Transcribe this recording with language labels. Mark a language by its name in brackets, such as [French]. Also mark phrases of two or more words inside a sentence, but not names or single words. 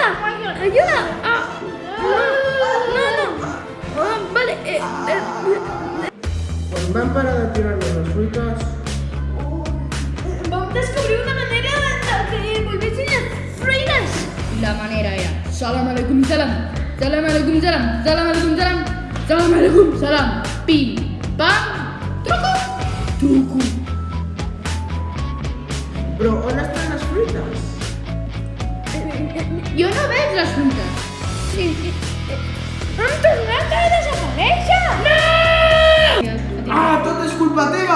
[Catalan] Ajuda! Ah! No! Ah, vale. Quan vam parar de tirar-nos les fruites... Vam descobrir una manera de que volvessin les fruites! I la manera era... [Arabic] سلام عليكم سلام. سلام عليكم سلام. سلام عليكم سلام. سلام عليكم سلام. [Catalan] Pim, pam, truco. Truco. Però on estan les fruites? Jo no veig les fruites. Han tornat a desaparèixer! Ah, tot és culpa teva!